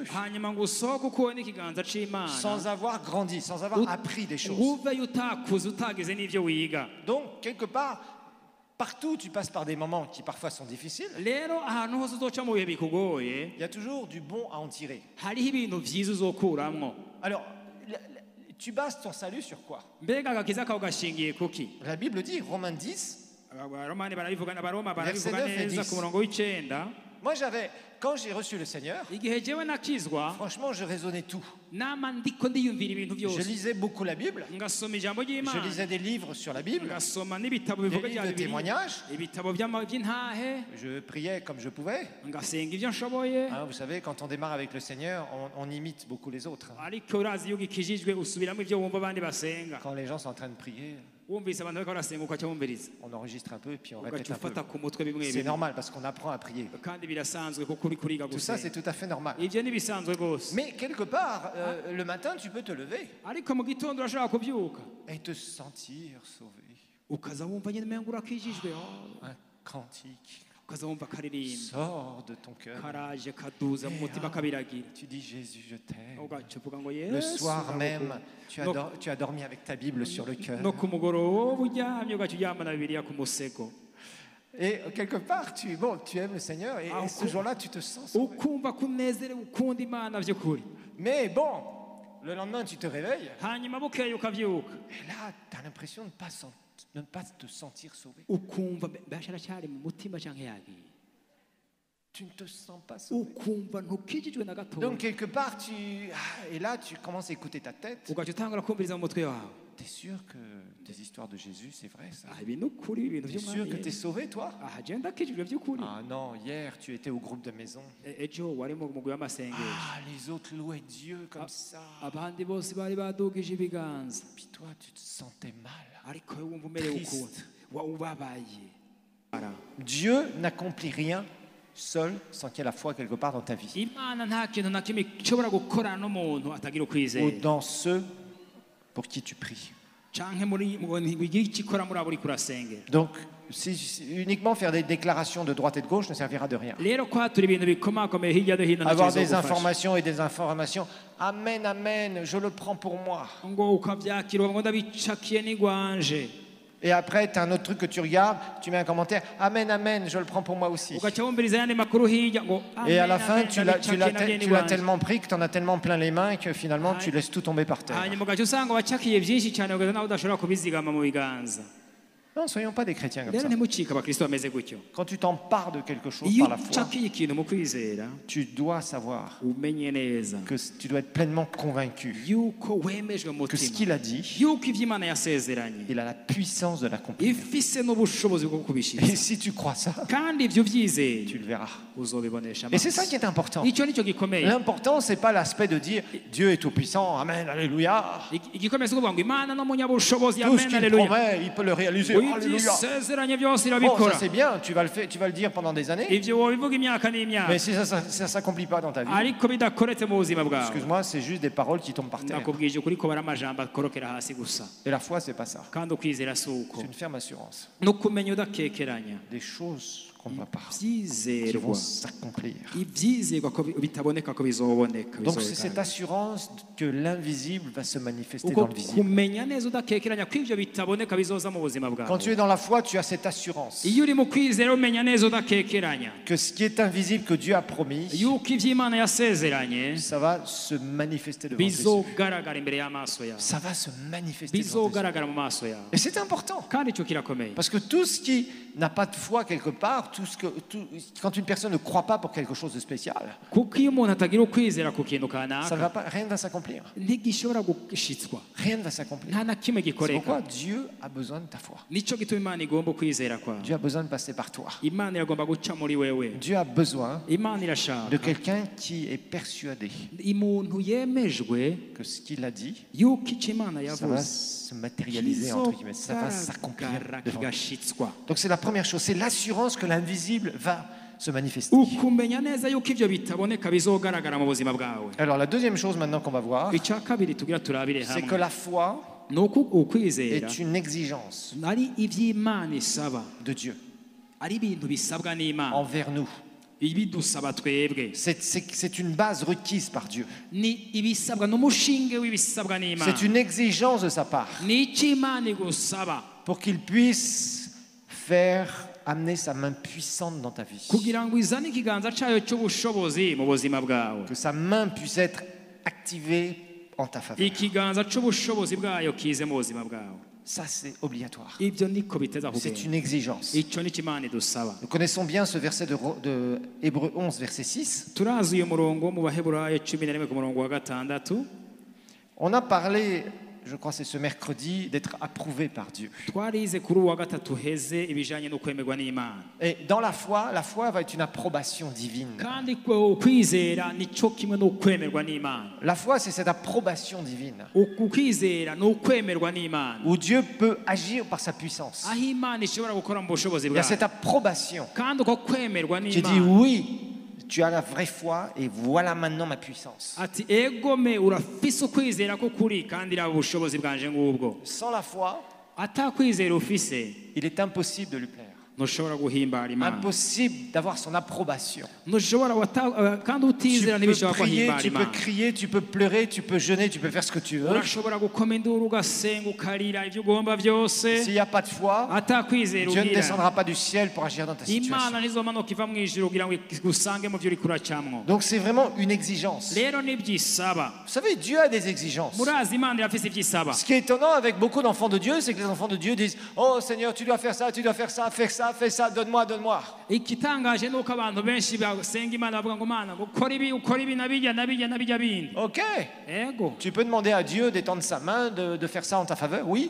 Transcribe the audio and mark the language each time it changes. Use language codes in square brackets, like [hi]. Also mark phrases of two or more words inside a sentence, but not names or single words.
[rn] hanyuma ngo usohoke ukuwe n'ikiganza c'Imana [fr] sans avoir grandi, sans avoir appris des choses. [rn] nguveyo utakuze utagize n'ivyo wiga. [fr] Donc, quelque part, partout où tu passes par des moments qui parfois sont difficiles, [rn] Rero ahantu hose uzoca mu bihe bikugoye [fr] il y a toujours du bon à en tirer. [rn] hariho ibintu vyiza uzokuramwo. [fr] Alors, tu bases ton salut sur quoi? [rn] Mbega agakiza kawe gashingiye kuki? [fr] La Bible dit, Romains 10, [rn] Abaromani barabivuga n'Abaroma [fr] Verset [rn] barabivuga [fr] 9 et [rn] neza [fr] 10. [rn] ku murongo w'icenda. [fr] moi quand j'ai reçu le Seigneur, [rn] Igihe jewe nakizwa [fr] franchement, je raisonnais tout. [rn] nama ndiko ndiyumvira ibintu [fr] Je [rn] byose [fr] lisais beaucoup la Bible, [rn] ngasoma ijambo [fr] je [rn] ry'Imana [fr] lisais des livres sur la Bible, [rn] ngasoma n'ibitabo [fr] des [rn] bivuga bya [fr] livres de [rn] Bibiliya [fr] témoignages, [rn] ibitabo by'intahe [fr] je priais comme je pouvais. [rn] ngasenga ivyo nshoboye. [fr] Hein, vous savez, quand on démarre avec le Seigneur, on imite beaucoup les autres. [rn] Ariko urazi iyo ugikijijwe usubiramo ivyo wumva abandi basenga. [fr] Quand les gens sont en train de prier, [rn] Wumvise abantu bariko barasenga ukaca wumviriza [fr] on enregistre un peu et puis on répète [rn] ugaca [fr] un peu. [rn] ufata ku mutwe bimwe [fr] C'est [rn] bimwe [fr] normal parce qu'on apprend à prier. [rn] kandi birasanzwe kuko uri kuriga [fr] Tout ça, c'est [rn] gusenga. [fr] tout à fait normal. [rn] Ivyo nibisanzwe rwose [fr] Mais quelque part, le matin, tu peux te lever [rn] ariko mu gitondo urashobora kubyuka [fr] et te sentir sauvé. [rn] ukaza wumva nyine umenga urakijijwe [fr] Un cantique [rn] ukaza wumva karirimba [fr] sort de ton cœur. [rn] karaje kaduza mu mutima kabiragira [fr] Tu dis Jésus, je t'aime. [rn] ugaca uvuga ngo [fr] Le [rn] Yesu [fr] soir même, [rn] ndagukunda. [fr] tu as dormi avec ta Bible sur le cœur. [rn] no ku mugoroba uryamye ugaca uryamana Bibiliya ku musego [fr] Et quelque part, tu aimes le Seigneur et ce jour-là, tu te sens sauvé. [rn] ukumva ko unezerewe ukunda Imana by'ukuri. [fr] Mais bon, le lendemain, tu te réveilles [rn] hanyuma bukeye ukabyuka [fr] et là, tu as l'impression de ne pas te sentir sauvé. [rn] ukumva mbasha aracyari mu mutima canke yagiye [fr] Tu ne te sens pas sauvé. [rn] ukumva ntukijijwe na gatoya [fr] Donc quelque part, et là, tu commences à écouter ta tête [rn] ugaca utangura kumviriza mu mutwe wawe [fr] t'es sûr que des histoires de Jésus, c'est vrai ça? [rn] ibi ni ukuri ibintu [fr] T'es sûr [rn] by'umwami [fr] que t'es [rn] Yesu. [fr] sauvé, toi? [rn] Je ndakijijwe by'ukuri. [fr] Ah non, hier, tu étais au groupe de maison. [rn] Ejo wari mu mugwi w'amasengesho. [fr] Ah, les autres louaient Dieu comme ça. [rn] Abandi bose bari badugije ibiganza. [fr] Puis toi, tu te sentais mal. [rn] Ariko wowe wumva umerewe [fr] Triste. [rn] ukuntu ubabaye. [fr] Dieu n'accomplit rien seul sans qu'il y ait la foi quelque part dans ta vie. [rn] Imana nta kintu na kimwe ishobora gukorana n'umuntu atagira [fr] Ou [rn] ukwizera. [fr] dans ceux pour qui tu pries. [rn] Canke muri igihe ikikora muri abo uriko urasengera. [fr] Donc, uniquement faire des déclarations de droite et de gauche ne servira de rien. [rn] Rero kwatura ibintu bikomakomeye hirya no hino [fr] Avoir [rn] ntacyo [fr] des [rn] bizogufasha. [fr] informations et des informations. Amen, amen, je le prends pour moi. [rn] ngo ukabyakira ngo ndabicakiye n'igwanje. [fr] Et après, tu as un autre truc que tu regardes, tu mets un commentaire. Amen, amen, je le prends pour moi aussi. [rn] Ugaca wumviriza ayandi makuru hirya ngo [fr] Et à la fin, [rn] amen, [fr] tu l'as [rn] ndabicakiye [fr] tu l'as tellement pris que tu en as tellement plein les mains que finalement, tu laisses tout tomber par terre. [rn] hanyuma ugaca usanga wacakiye byinshi cyane ugaza nawe udashobora kubizigama mu biganza. [fr] Non, ne soyons pas des chrétiens comme [rn] rero [fr] ça. [rn] ntimucike abakristo bameze gutyo. [fr] Quand tu t'empares de quelque chose [rn] iyo [fr] par la foi, [rn] ucakiye ikintu mu kwizera [fr] tu dois savoir [rn] umenye neza [fr] que tu dois être pleinement convaincu [rn] yuko wemejwe mu [fr] que ce [rn] mutima [fr] qu'il a dit, [rn] yuko ibyo Imana yasezeranye [fr] il a la puissance de l'accomplir. [rn] ifise n'ubushobozi bwo [fr] Et [rn] kubishitsa. [fr] si tu crois ça, [rn] kandi ibyo byizeye [fr] tu le verras. [rn] uzobibonesha [fr] Et c'est ça [rn] amaso. [fr] qui est important. [rn] icyo nicyo gikomeye. [fr] L'important, c'est pas l'aspect de dire Dieu est tout puissant, amen, alléluia. [rn] igikomeye si ukuvuga ngo Imana n'umunyabushobozi [fr] Tout ce [rn] amen [fr] qu'il [rn] aleluya. [fr] promet, il peut le réaliser. Alléluia. [rn] Isezeranye byose [fr] Bon, ça [rn] irabikora. [fr] c'est bien, tu vas le dire pendant des années. [rn] ibyo wobivuga imyaka n'imyaka [fr] Mais si ça s'accomplit pas dans ta vie, [rn] ariko bidakoretse mu buzima bwawe [fr] excuse-moi, c'est juste des paroles qui tombent par terre. [rn] ndakubwije ukuri ko bari amajambo akorokera hasi gusa. [fr] Et la foi, c'est pas ça. [rn] kandi ukwizera si uko [fr] C'est une ferme assurance. [rn] no kumenya udakekeranya [fr] Des choses qu'on ne voit pas, qui [rn] byizerwa [fr] vont s'accomplir. [rn] ibyizerwa ko bitaboneka ko bizoboneka. [fr] Donc c'est cette assurance que l'invisible va se manifester [rn] uko [fr] dans le visible. [rn] kumenya neza udakekeranya ko ibyo bitaboneka bizoza mu buzima [fr] Quand tu [rn] bwawe. [fr] es dans la foi, tu as cette assurance [rn] iyo uri mu kwizera umenya neza udakekeranya [fr] que ce qui est invisible que Dieu a promis, [rn] yuko iby'Imana yasezeranye [fr] ça va se manifester devant tes yeux. [rn] bizogaragara imbere y'amaso yawe, [fr] Ça va se manifester devant tes yeux. [rn] bizogaragara mu maso yawe. [fr] Et c'est important. [rn] kandi icyo kirakomeye. [fr] Parce que tout ce qui n'a pas de foi quelque part, quand une personne ne croit pas pour quelque chose de spécial, [rn] kuko iyo umuntu atagira ukwizera ku kintu [fr] ça ne [rn] kanaka [fr] va pas, rien ne va s'accomplir. [rn] ntigishobora gushitswa, [fr] Rien ne va s'accomplir. [rn] nta na kimwe [fr] C'est pourquoi [rn] gikoreka. [fr] Dieu a besoin de ta foi. [rn] nicyo gituma Imana igomba ukwizera kwawe. [fr] Dieu a besoin de passer par toi. [rn] Imana iragomba guca muri wewe. [fr] Dieu a besoin [rn] Imana [fr] de [rn] irashaka [fr] quelqu'un qui est persuadé [rn] umuntu yemejwe [fr] que ce qu'il a dit, [rn] yuko icyo Imana [fr] ça va [rn] yavuze [fr] se matérialiser, entre guillemets, ça va s'accomplir [rn] kizogaragara [fr] devant toi. [rn] kigashitswa. [fr] Donc c'est la première chose, c'est l'assurance que l'invisible va se manifester. [rn] ukumenya neza yuko ibyo bitaboneka bizogaragara mu buzima bwawe. [fr] Alors la deuxième chose maintenant qu'on va voir, [rn] icya kabiri tugira turabire [fr] c'est que [rn] hamwe [fr] la foi [rn] ni uko ukwizera [fr] est une exigence [rn] ari iby'Imana isaba, [fr] de Dieu [rn] ari ibintu bisabwa n'Imana [fr] envers nous. [rn] ibidusaba twebwe, [fr] C'est une base requise par Dieu. [rn] ni ibisabwa n'umushinge w'ibisabwa n'Imana, [fr] C'est une exigence de sa part [rn] ni icyo Imana igusaba [fr] pour qu'il puisse amener sa main puissante dans ta vie. [rn] kugira ngo izane ikiganza cyayo cy'ubushobozi mu buzima bwawe, [fr] Que sa main puisse être activée en ta faveur. [rn] ikiganza cy'ubushobozi bwayo kize mu buzima bwawe. [fr] Ça, c'est obligatoire. [rn] ibyo niko biteza [fr] C'est [rn] kugenda, [fr] une exigence. [rn] icyo ni cyo Imana idusaba. [fr] Nous connaissons bien ce verset de Hébreux 11, verset 6. [rn] turazi uyu murongo mu Baheburayo 11 ku murongo wa 6. [fr] On a parlé, je crois que c'est ce mercredi, d'être approuvé par Dieu. [rn] twarize kuri uwa gatatu heze ibijanye no kwemerwa n'Imana, [fr] Et dans la foi va être une approbation divine. [rn] kandi kwizera nicyo kimwe no kwemerwa n'Imana. [fr] La foi, c'est cette approbation divine [rn] ukwizera ni ukwemerwa n'Imana, [fr] où Dieu peut agir par sa puissance. [rn] aho Imana ishobora gukora mu bushobozi [fr] Il y a cette [rn] bwayo, [fr] approbation [rn] kandi uko kwemerwa [fr] qui dit [rn] n'Imana [fr] oui, tu as la vraie foi et voilà maintenant ma puissance. [rn] ati egome urafise ukwizera ko kuri kandi raba ubushobozi bwanje ngubwo. [fr] Sans la foi, [rn] atakwizera ufise [fr] il est impossible de lui plaire. [rn] ntushobora guhimbara Imana, [fr] Impossible d'avoir son approbation. [rn] ntushobora kandi [fr] Tu [rn] utizera [fr] peux [rn] ntibishobora [fr] prier, [rn] guhimbara [fr] tu peux [rn] Imana. [fr] crier, tu peux pleurer, tu peux jeûner, tu peux faire ce que tu veux. [rn] urashobora gukoma induru ugasenga ukarira ibyo ugomba byose, [fr] S'il n'y a pas de foi, [rn] atakwizera [fr] Dieu ne [rn] ugira [fr] descendra pas du ciel pour agir dans ta situation. [rn] Imana ntizomanuka iva mu ijuru kugira ngo igusange mu byo uri kuracamwo. [fr] Donc c'est vraiment une exigence. [rn] rero nibyisaba, [fr] Vous savez, Dieu a des exigences. [rn] murazi Imana irafise ibyisaba. [fr] Ce qui est étonnant avec beaucoup d'enfants de Dieu, c'est que les enfants de Dieu disent « Oh Seigneur, tu dois faire ça, tu dois faire ça, faire ça, ça, donne-moi, donne-moi. [rn] igitangaje ni uko abantu benshi basenga imana bavuga ngo mana ukora ibi nabijya bindi. [fr] Ok. [rn] Ego [fr] Tu peux demander à Dieu d'étendre sa main, de faire ça en ta faveur, oui.